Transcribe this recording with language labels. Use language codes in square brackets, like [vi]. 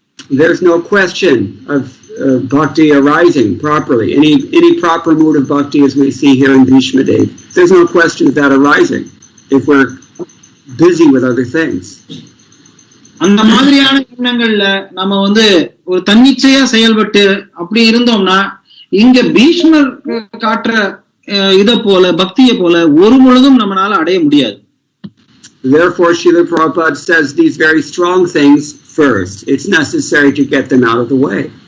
[en] There's no question of bhakti arising properly. Any proper mode of bhakti, as we see here in Bhishma Dev, there's no question of that arising if we're busy with other things. [ta] அந்த மாதிரியான எண்ணங்கள்ல நம்ம வந்து ஒரு தன்னிச்சையா செயல்பட்டு அப்படி இருந்தோம்னா, இங்க பீஷ்மர் காட்டுற இத போல பக்தியை போல ஒரு பொழுதும் நம்மளால அடைய முடியாது. [en] Therefore, Srila Prabhupada says these very strong things first. It's necessary to get them out of the way.